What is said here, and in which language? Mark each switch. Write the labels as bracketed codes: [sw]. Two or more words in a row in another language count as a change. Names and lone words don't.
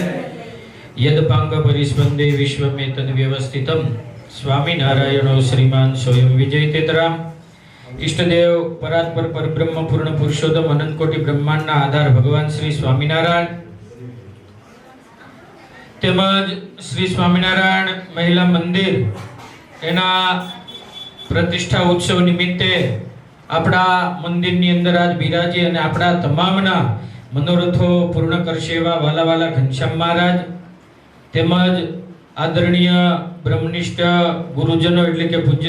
[sa] यदपांग परिस्पंदे विश्वमे तद व्यवस्थितम स्वामीनारायणो श्रीमान स्वयं विजयतेतराम. [gu] ઇષ્ટદેવ પરાત્પર પરબ્રહ્મ પૂર્ણ પુરુષોત્તમ અનંત કોટિ બ્રહ્માંડના આધાર ભગવાન શ્રી સ્વામીનારાયણ તેમજ શ્રી સ્વામિનારાયણ મહિલા મંદિર એના પ્રતિષ્ઠા ઉત્સવ નિમિત્તે આપણા મંદિરની અંદર આજ બિરાજી અને આપણા તમામના મનોરથો પૂર્ણ કરશે એવા વાલા ઘનશ્યામ મહારાજ તેમજ આદરણીય બ્રહ્મનિષ્ઠ ગુરુજનો એટલે કે પૂજ્ય